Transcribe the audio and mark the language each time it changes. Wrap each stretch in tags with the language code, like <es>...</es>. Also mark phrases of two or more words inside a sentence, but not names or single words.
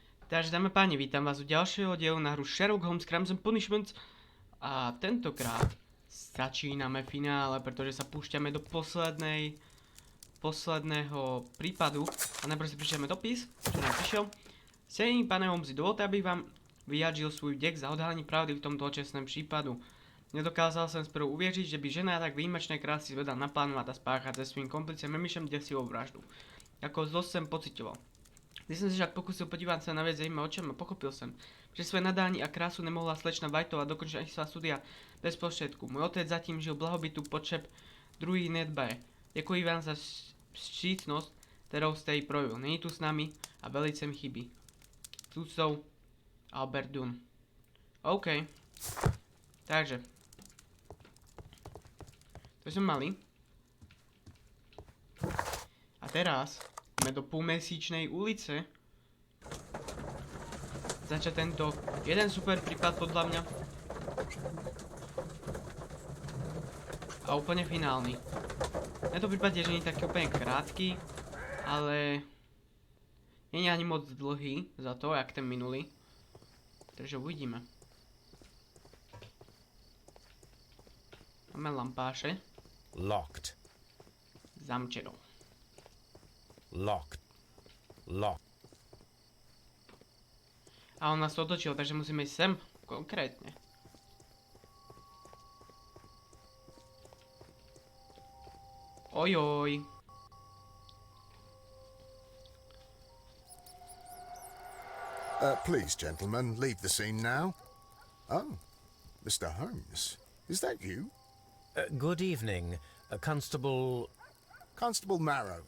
<sk>Takže dáme páni, vítam vás u ďalšieho dielu na hru Sherlock Holmes Crimes and Punishments. A tentokrát začíname finále, pretože sa púšťame do posledného prípadu. A najprv si prečítame dopis, čo nám prišiel. Sejení,</sk> <cs>pane Holmesi, dovolte, aby vám vyjadril svůj vděk za odhalení pravdy v tomto očestném případu. Nedokázal jsem zprvu uvěřit, že by žena tak výjimečné krásy zvedla naplánovat a spáchat se svým komplicem Mimišem děsivou vraždu. Jako zlost jsem pocitoval. Když jsem se však pokusil podívat se na věc zajímavým očem a pochopil jsem, že své nadání a krásu nemohla slečna Whiteová dokončit ani svá studia bez prostředků. Můj otec zatím žil blahobytu potřeb druhý nedbaje. Děkuji vám za vstřícnost, kterou jste jí projevil. Není tu s námi a velice mi chybí. S úctou, Albert Dunn.</cs> <sk>OK. Takže. To sme mali. A teraz ideme do POLMESAČNEJ ulice. Začať tento jeden super prípad podľa mňa. A úplne finálny. Tento prípad je, že nie je taký úplne krátky, ale nie je ani moc dlhý za to, jak ten minulý. Takže uvidíme. Máme lampáše.</sk> <en>Locked.</en> <cs>Zamčeno.</cs> <en>Locked. Locked.</en> <sk>A on nás otočil, takže musíme ísť sem. Konkrétne. Ojoj.</sk> <en>Please, gentlemen, leave the scene now. Oh, Mr. Holmes, is that you? Good evening, Constable... Constable Marrow.</en>